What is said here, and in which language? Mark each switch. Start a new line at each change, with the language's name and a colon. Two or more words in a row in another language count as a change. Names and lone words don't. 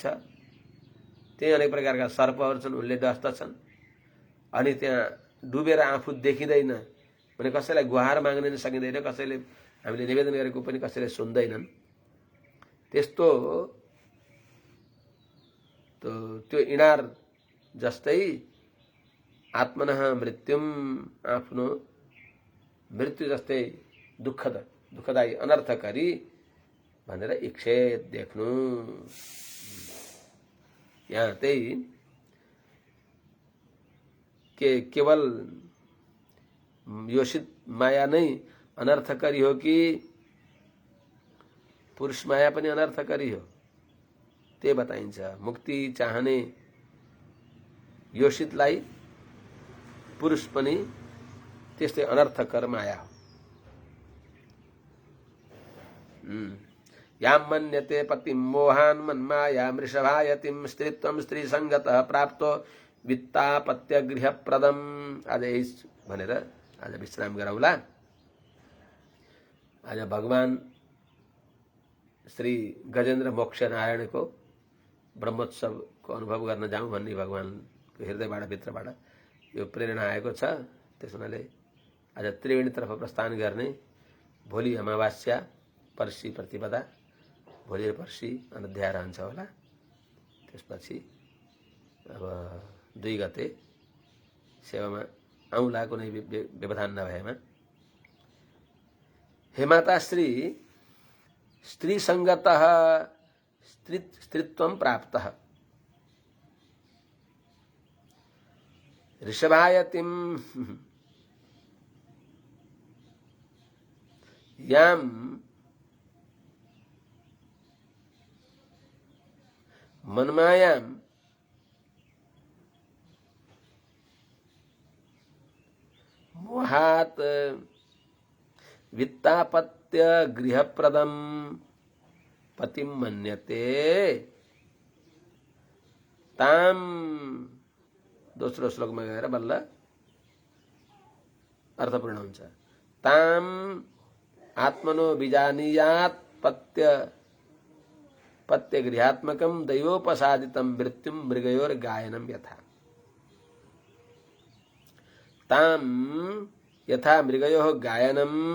Nepali: त्यही अनेक प्रकारका सर्पहरू छन्, उनले डस्दछन्। अनि त्यहाँ डुबेर आफू देखिँदैन भने कसैलाई गुहार माग्न सकिँदैन, कसैले हामीले निवेदन गरेको पनि कसैले सुन्दैनन्। त्यस्तो त्यो इनार जस्तै
Sanskrit: आत्मनः मृत्युम,
Nepali: आफ्नो मृत्यु जस्तै दुःखदायी अनर्थकारी भनेर इच्छेद देख्नु। यहाँ त्यही केवल योषित माया नै अनर्थकारी हो कि पुरुष माया पनि अनर्थकारी हो, त्यो बताइन्छ। मुक्ति चाहने योषितलाई पुरुष पनि त्यस्तै अनर्थकर माया हो।
Sanskrit: यां मन्यते पतिं मोहान् मन्माया मृषभायतिं स्त्रीत्वं स्त्रीसङ्गतः प्राप्तो वित्तापत्यगृहप्रदम्।
Nepali: आज यही भनेर आज विश्राम गरौँला। आज भगवान श्री गजेन्द्र मोक्ष नारायणको ब्रह्मोत्सवको अनुभव गर्न जाउँ भन्ने भगवानको हृदयबाट भित्रबाट यो प्रेरणा आएको छ। त्यस हुनाले आज त्रिवेणीतर्फ प्रस्थान गर्ने। भोलि अमावास्या, पर्सि प्रतिपदा, भोलि र पर्सि अनध्याय रहन्छ होला। त्यसपछि अब 2 गते सेवामा आउँला कुनै व्यवधान नभएमा।
Sanskrit: हे माताश्री, स्त्रीसङ्गतः स्त्रीत्वं प्राप्तः ऋषभायतिं यां मन्मायां मोहात् वित्तापत्य गृहप्रदं पतिं मन्यते ताम।
Nepali: दोस्रो श्लोकमा गएर बल्ल अर्थपूर्ण हुन्छ।
Sanskrit: ताम आत्मनो बीजानीयात् पत्य गृहात्मकं दैवोपसादितं मृत्युं मृगयोर्गायनं यथा। ताम यथा मृगयोः गायनं